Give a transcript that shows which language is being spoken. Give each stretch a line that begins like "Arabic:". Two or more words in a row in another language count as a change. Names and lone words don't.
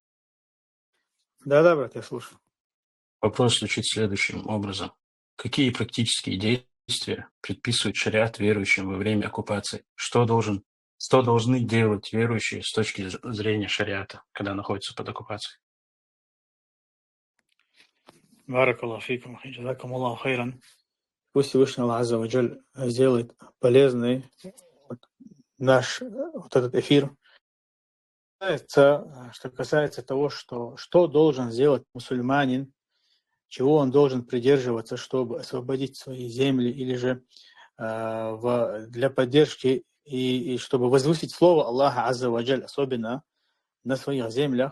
Russian: Да, брат, я слушаю. Вопрос звучит следующим образом. Какие практические действия предписывает шариат верующим во время оккупации? Что должны делать верующие с точки зрения шариата, когда находятся под оккупацией?
Arabic: بارك الله فيكم، جزاكم الله خيرا.
Russian: Пусть Всевышний Аллах
Arabic: عز وجل
Russian: сделает полезный наш вот этот эфир. Что касается того, что должен сделать мусульманин, чего он должен придерживаться, чтобы освободить свои земли, или же для поддержки и чтобы возвысить слово Аллаха
Arabic: عز وجل,
Russian: особенно на своих землях.